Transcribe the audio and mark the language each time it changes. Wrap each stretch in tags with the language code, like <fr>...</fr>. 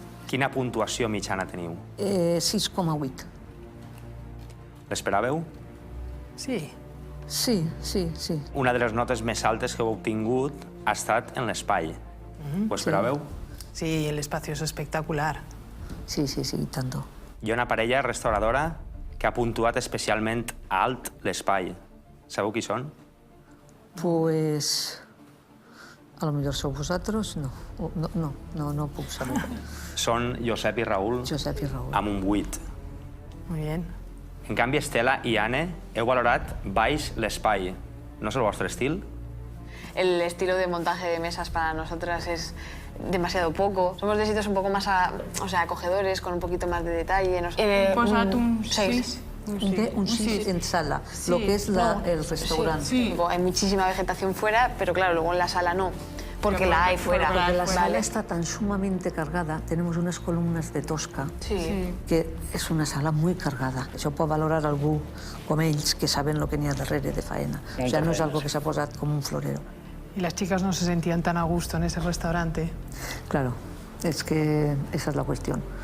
<ca>Quina puntuació mitjana teniu? 6,8. L'esperàveu? Sí. Sí. Una de les notes més altes que heu obtingut ha estat en l'espai. Ho esperàveu?</ca> <es>Sí, el espacio es espectacular. Sí, tanto.</es> <ca>Hi ha una parella restauradora que ha puntuat especialment alt l'espai. Sabeu qui són? Pues... A lo millor sou vosaltres? No puc saber. Són Josep i Raül. Josep i Raül. Amb un 8.</ca> <es>Muy bien.</es> <ca>En canvi, Estela i Anne heu valorat baix l'espai. No és el vostre estil?</ca> <es>El estilo de montaje de mesas para nosotras es demasiado poco. Somos de sitios un poco más acogedores, con un poquito más de detalle.</es> <ca>Posat un 6.</ca> <es>Un 6 en sala, lo que es el restaurante. Sí. Hay muchísima vegetación fuera, pero claro, luego en la sala no, porque la hay fuera. Porque la sala está tan sumamente cargada, tenemos unas columnas de tosca, que es una sala muy cargada.</es> <ca>Això pot valorar algú com ells, que saben lo que n'hi ha darrere de faena.</ca> <es>O sea, no es algo que</es> <ca>s'ha posat com un florero.</ca> <es>¿Y las chicas no se sentían tan a gusto en ese restaurante? Claro, es que esa es la cuestión.</es>